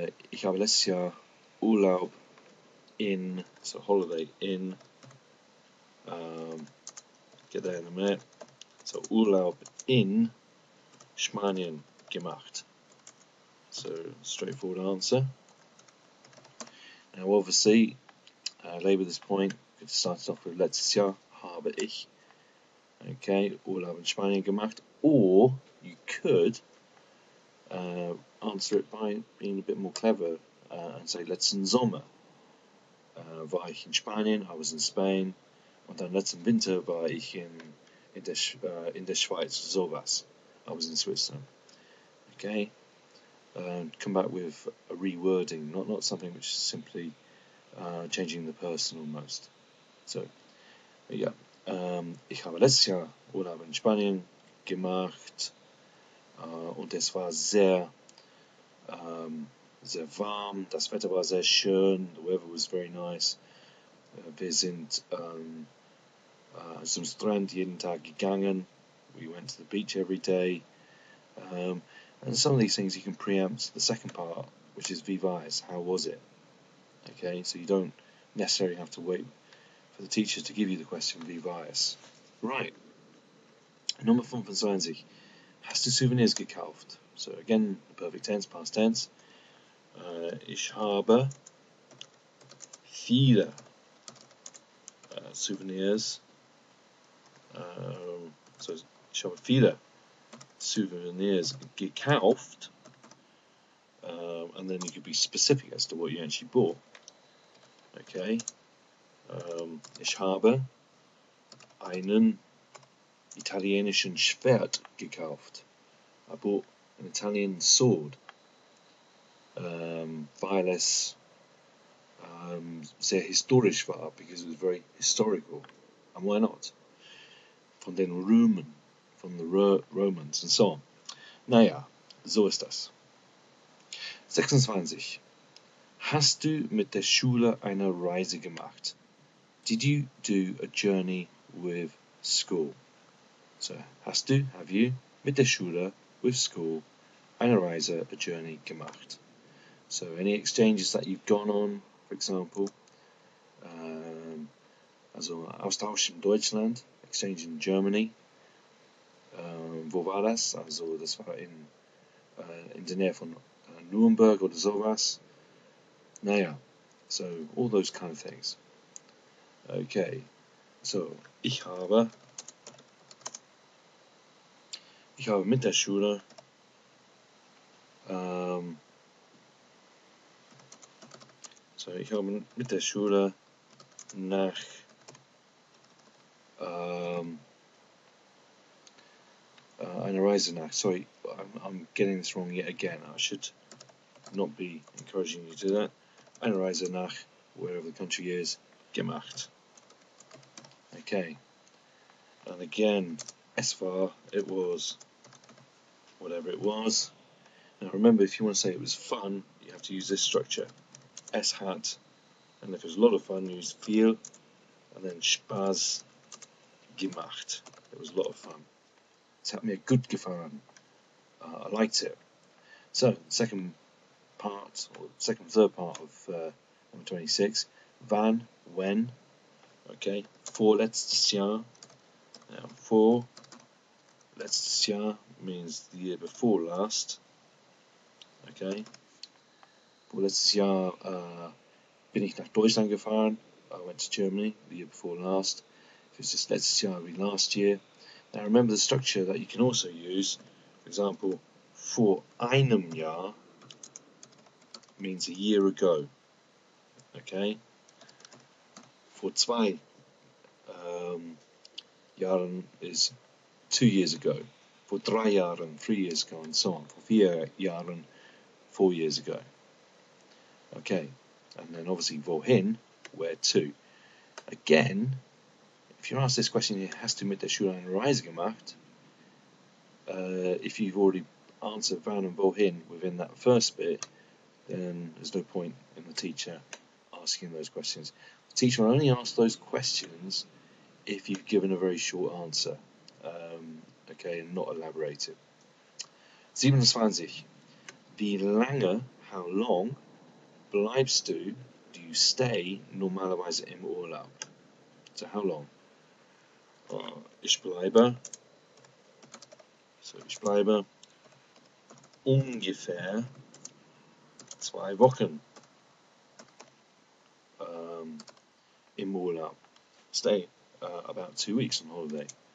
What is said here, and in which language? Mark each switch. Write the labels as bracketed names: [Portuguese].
[German] Ich habe letztes Jahr Urlaub in, [English] so holiday in, get there in a minute, so [German] Urlaub in Spanien gemacht. [English] So, straightforward answer. Now obviously, labour this point, we could start it off with [German] letztes Jahr habe ich, [English] okay, [German] Urlaub in Spanien gemacht, [English] or you could answer it by being a bit more clever and say [German] letzten Sommer war ich in Spanien, [English] I was in Spain, [German] und dann letzten Winter war ich in der Schweiz, sowas, [English] I was in Switzerland. Okay, come back with a rewording, not something which is simply changing the person almost. [German] So, ja, ich habe letztes Jahr Urlaub in Spanien gemacht und es war sehr warm, das Wetter war sehr schön, [English] the weather was very nice. [German] Wir sind zum Strand jeden Tag gegangen, [English] we went to the beach every day, and some of these things you can preempt the second part, which is [German] wie war es, [English] how was it? Okay, so you don't necessarily have to wait for the teachers to give you the question [German] wie war es. [English] Right, Nummer 25. [German] Hast du Souvenirs gekauft? [English] So again, the perfect tense, past tense. [German] Ich habe viele Souvenirs. So ich habe viele Souvenirs gekauft. [English] And then you could be specific as to what you actually bought. Okay. [German] Ich habe einen italienischen Schwert gekauft. [English] I bought an Italian sword, [German] weil es sehr historisch war, [English] because it was very historical. And why not? [German] Von den Römern, von [English] the Romans and so on. [German] Naja, so ist das. 26. Hast du mit der Schule eine Reise gemacht? [English] Did you do a journey with school? [German] So, hast du, [English] have you, [German] mit der Schule, [English] with school, [German] eine Reise, [English] a journey [German] gemacht? [English] So, any exchanges that you've gone on, for example, [German] also Austausch in Deutschland, [English] exchange in Germany, [German] wo war das? Also, das war in der Nähe von Nürnberg oder sowas. [English] Naja, so all those kind of things. Okay, so [German] ich habe mit der Schule ich habe mit der Schule nach eine Reise nach. [English] Sorry, I'm getting this wrong yet again. I should not be encouraging you to do that. [German] Eine Reise nach [English] wherever the country is, [German] gemacht. [English] Okay, and again, [German] es war, [English] it was, whatever it was. Now remember, if you want to say it was fun, you have to use this structure. [German] Es hat, [English] and if it was a lot of fun, use viel, and then [German] Spaß gemacht. [English] It was a lot of fun. [German] Es hat mir gut gefallen. [English] I liked it. So, second part, or third part of number 26. [German] Wann, [English] when. [German] Okay, vorletztes Jahr. [English] Now, [German] vorletztes Jahr [English] means the year before last. Okay. [German] Vorletztes Jahr bin ich nach Deutschland gefahren. [English] I went to Germany the year before last. If it's just [German] letztes Jahr, [English] it'll be last year. Now remember the structure that you can also use. For example, [German] vor einem Jahr [English] means a year ago. Okay. [German] Vor zwei Jahren [English] is 2 years ago. [German] Vor 3 Jahren, [English] 3 years ago, and so on. [German] Vor 4 Jahren, [English] 4 years ago. Okay. And then obviously wohin, where to. Again, if you're asked this question, [German] hast du mit der Schule eine Reise gemacht? [English] If you've already answered wann and wohin within that first bit, then there's no point in the teacher asking those questions. The teacher will only ask those questions if you've given a very short answer, okay, and not elaborated. 27. [German] Wie lange, [English] how long, [German] bleibst du, [English] do you stay [German] normalerweise im Urlaub? [English] So how long? [German] Ich bleibe ungefähr 2 Wochen im Urlaub. [English] Stay about 2 weeks on holiday.